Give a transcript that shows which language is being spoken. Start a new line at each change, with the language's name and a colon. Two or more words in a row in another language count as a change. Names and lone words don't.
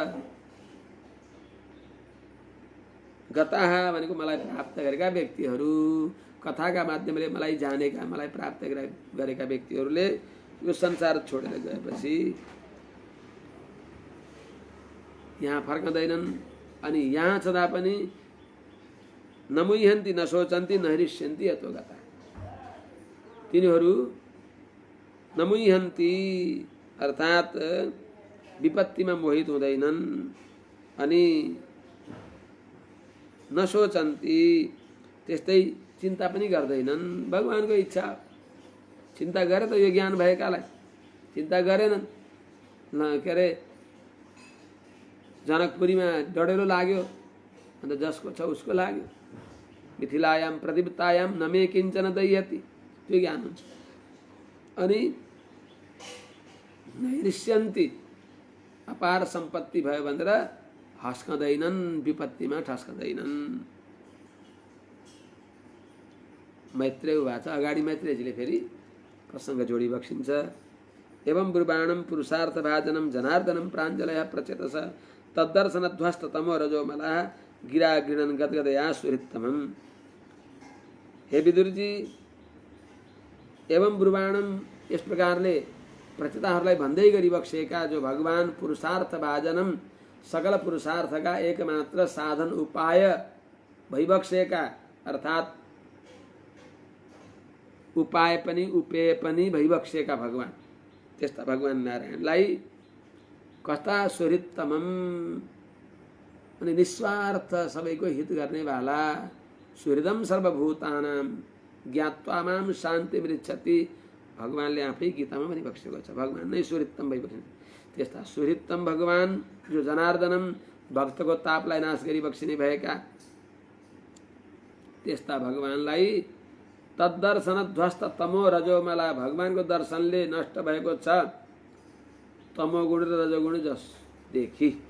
Nepali: गताहा भनेको मलाई प्राप्त गरेका व्यक्तिहरू, कथाका माध्यमले मलाई जानेका, मलाई प्राप्त गरेका व्यक्तिहरूले यो संसार छोडेर गएपछि यहाँ फर्कँदैनन्। अनि यहाँ छँदा पनि
Sanskrit: नमुह्यन्ति नशोचन्ति नहृष्यन्ति यतो गता,
Nepali: तिनीहरू नमुह्यन्ति अर्थात् विपत्तिमा मोहित हुँदैनन्, अनि नशोचन्ति त्यस्तै चिन्ता पनि गर्दैनन्। भगवानको इच्छा, चिन्ता गरे त यो ज्ञान भएकालाई, चिन्ता गरेनन्। के अरे जनकपुरीमा डढेलो लाग्यो, अन्त जसको छ उसको लाग्यो।
Sanskrit: मिथिलायाम प्रतिपत्तायाम नमे किञ्चन दह्यति,
Nepali: त्यो ज्ञान हुन्छ। अनि नैरिष्यन्ति अपार सम्पत्ति भयो भनेर हस्कँदैनन्, विपत्तिमा ठस्कँदैनन्। मैत्रेय उवाच, अगाडि मैत्रेयजीले फेरि प्रसङ्ग जोडी बक्सिन्छ।
Sanskrit: एवं ब्रुवाणं पुरुषार्थभाजनं जनार्दनं प्राञ्जलयः प्रचेतस तद्दर्शनध्वस्त तमो रजोमलः गिरा गृणन् गदगदया सुहृत्तमम्।
Nepali: हे विदुरजी,
Sanskrit: एवं ब्रुवाणं
Nepali: यस प्रकारले प्रचेताहरूलाई भन्दै गरिबक्सेका जो भगवान पुरुषार्थभाजनम सकल पुरुषार्थका एकमात्र साधन उपाय भइबक्सेका, अर्थात् उपाय पनि उपेय पनि भइबक्सेका भगवान, त्यस्ता भगवान नारायणलाई कस्ता सुहृत्तमम, अनि निस्वार्थ सबैको हित गर्नेवाला,
Sanskrit: सुहृदम सर्वभूतानां ज्ञात्वा मां शान्ति मृच्छति,
Nepali: भगवानले आफै गीतामा भनिबक्सेको छ। भगवान नै सुहृत्तम भइबक्सिन्छ। त्यस्ता सुहृत्तम भगवान जो जनार्दनम भक्तको तापलाई नाश गरी बक्सिने भएका, त्यस्ता भगवानलाई
Sanskrit: तद्दर्शन ध्वस्त तमो रजोमला,
Nepali: भगवानको दर्शनले नष्ट भएको छ तमोगुण र रजोगुण जसदेखि,